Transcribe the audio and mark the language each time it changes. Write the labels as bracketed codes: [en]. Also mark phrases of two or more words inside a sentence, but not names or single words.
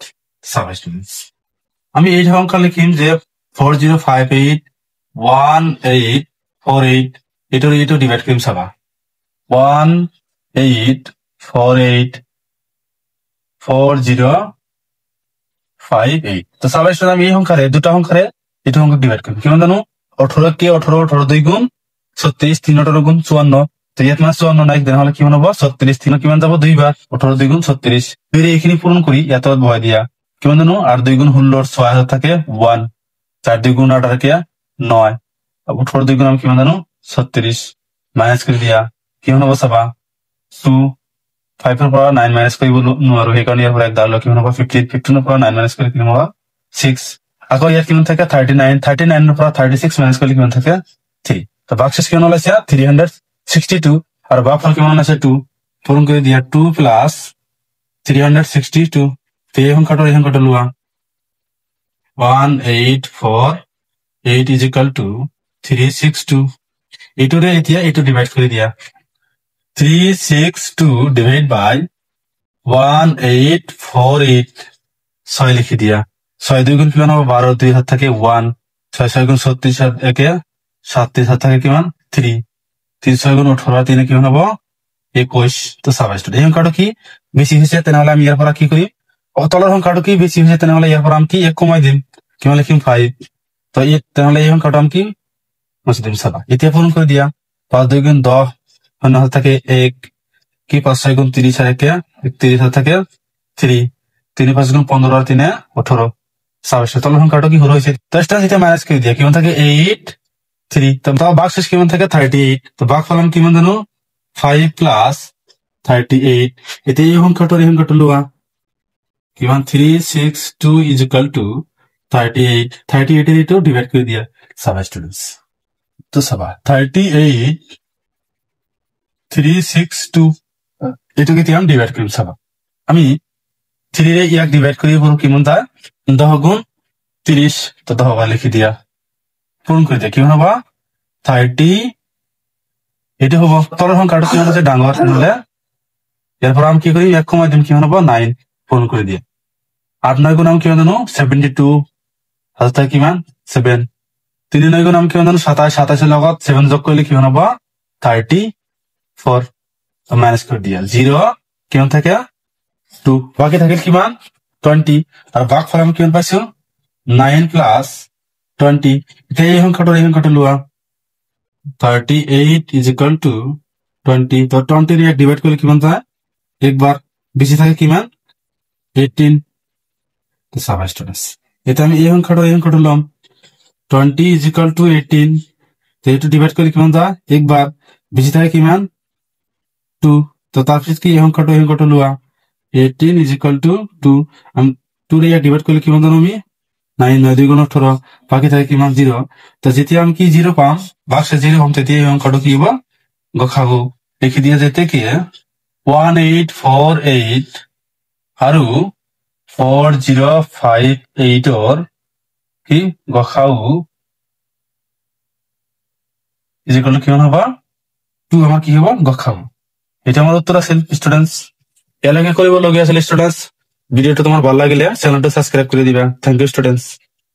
[as] চাবা স্টুডেন্টস আমি এই সংখ্যা লিখিম যে 4058 1848 এইটো ডিভাইড কৰিম চাবা 1848 4058। তো চাবা স্টুডেন্ট আমি এই সংখ্যাৰে দুটা সংখ্যাৰে এইটো সংখ্যা ডিভাইড কৰিম কিমান জানো 18 কে 18 2 গুণ 36 3 গুণ 54। তো ইয়াত মানে 54 নাই তেনেহলে কিমান হ'ব 36 3 কিমান যাব দুইবাৰ 18 2 গুণ 36। যদি এইখিনি পূৰণ কৰি ইয়াত বহাই দিয়া কিমান জানো আর 2 গুণ 16 6 হাতে থাকে 1 4 2 গুণ 8 থাকে 9 18 2 গুণ আমি কিমান জানো 36 মাইনাস কৰি দিয়া কিমান হ'ব চাবা 2 5 ৰ পৰা 9 মাইনাস কৰিব নোৱাৰো সেইকাৰণে ইয়াৰ পৰা এক দাল কিমান হ'ব 15 15 ৰ পৰা 9 মাইনাস কৰি কিমান হ'ব 6। আকৌ ইয়াত কিমান থাকে 39 39 ৰ পৰা 36 মাইনাস কৰি কিমান থাকে 3। তো ভাগশেষ কিমান ওলাইছে 362 আৰু ভাগফল কিমান আছে 2 পূৰণ কৰি দিয়া 2 প্লাস 362। তো এই সংখ্যাটো লোৱা 1848 [en] is equal to [as] 362। এইটোৰে এতিয়া এইটো ডিভাইড কৰি দিয়া 362 [en] divide by [as] 1848 6 লিখি দিয়া 6 2 গুণ কিমান হ'ব 12 2 হাত থাকে 1 6 6 গুণ 36 হাত একে 37 হাত থাকে কিমান 3 3 6 গুণ 18 3 কিমান হ'ব 21। তো চাবা স্টুডেন্ট এই সংখ্যাটো কি বেছি হৈছে তেনেহলে আমি ইয়াৰ পৰা কি কৰিম তলৰ সংখ্যাটো কি বেছি হৈছে তেনেহলে ইয়াৰ পৰা আমি কি এক কমাই দিম কিমান লিখিম 5। তো এই তেনেহলে এই সংখ্যাটো আমি কি মুছি দিম চাবা। এতিয়া পূৰণ কৰি দিয়া 5 2 গুণ 10 শূন্য হাত থাকে 1 কি 5 6 গুণ 30 আর একে 31 হাত থাকে 3 3 5 গুণ 15 আর 3 18। চাবা তলৰ সংখ্যাটো কি হল হৈছে তো স্টুডেন্ট এটা মাইনাস কৰি দিয়া কিমান থাকে 8 3। তো ভাগশেষ কিমান থাকে 38। তো ভাগফল আমি কিমান জানো 5 প্লাস 38। এতিয়া এই সংখ্যাটো লোৱা কিমান 362 [en] is equal to [as] 38 38 এর ডিভাইড করে দিয়া চাবা স্টুডেন্টস। তো চাবা 38 362 এটাকে আমি ডিভাইড করিম চাবা আমি 3 রে ইয়াক ডিভাইড করি পুরো কিমান তা 10 গুণ 30। তো 10 লিখি দিয়া পূরণ করে দিয়া কিমান হবা 30। এটা হব তলৰ সংখ্যাটো কিমান আছে ডাঙৰ হলে এরপর আমি কি করি এক কমাই দিম কিমান হব 9 পূরণ করে দিয়া 8 9 গুণ আমি কিমান জানো 72 হাতে কিমান 7 3 9 গুণ আমি কিমান জানো 27 27 এর লগত 7 যোগ করলে কিমান হব 34। তো মাইনাস করে দিয়া 0 কিমান থাকে 2 বাকি থাকে কিমান 20 আর ভাগফল আমি কিমান পাইছো 9 প্লাস 20। এটা এই সংখ্যাটো লোৱা 38 [en] is equal to [as] 20। [bn] তো 20 রে ডিভাইড করলে কিমান যায় একবার বেশি থাকে কিমান 18। তো সাবা স্টুডেন্টস এটা আমি এই সংখ্যাটো লম 20 [en] is equal to [bn] 18। তো এটা ডিভাইড করলে কিমান যায় একবার বেশি থাকে কিমান 2। [as] তো তারপর কি এই সংখ্যাটো লোৱা 18 [en] is equal to [as] 2 আমি 2 রে ডিভাইড করলে কিমান জানো আমি 9 9 2 গুণ 18 বাকি থাকে কিমান 0। তো যেতিয়া আমি কি 0 পাম ভাগশেষ 0 পাম তেতিয়া এই সংখ্যাটো কি হ'ব গসাগু লিখি দিয়া যেতে কি 1848 আৰু 4058 ৰ কি গসাউ [en] is equal to [as] কিমান হ'ব 2 আমাৰ কি হ'ব গসাউ। এটা আমাৰ উত্তৰ আছিল স্টুডেন্টস। এলাকে কৰিবলগীয়া আছিল স্টুডেন্টস। ভিডিওটো তোমাৰ ভাল লাগিলে চ্যানেলটো সাবস্ক্রাইব কৰি দিবা। [en] thank you students.